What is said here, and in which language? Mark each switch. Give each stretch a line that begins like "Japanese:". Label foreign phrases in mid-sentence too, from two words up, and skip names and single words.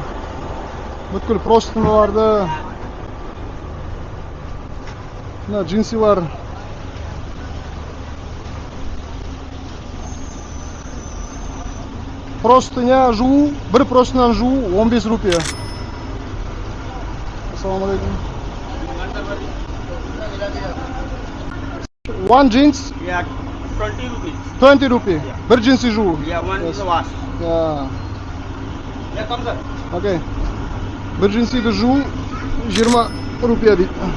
Kazakh: Бүткіл простыныларды, мына джинсилар. Простыня жуу, бір простынян жуу 15 рупия. Ассаламалейкум.
English: One jeans? Yeah, 20 rupees.
Kazakh: 20 rupee. Бір джинси жуу.
English: Yeah, one Yes. is a wash. Yeah. Yeah, come sir.
Kazakh: Okay. Бір джинсиді жуу 20 рупия дейді.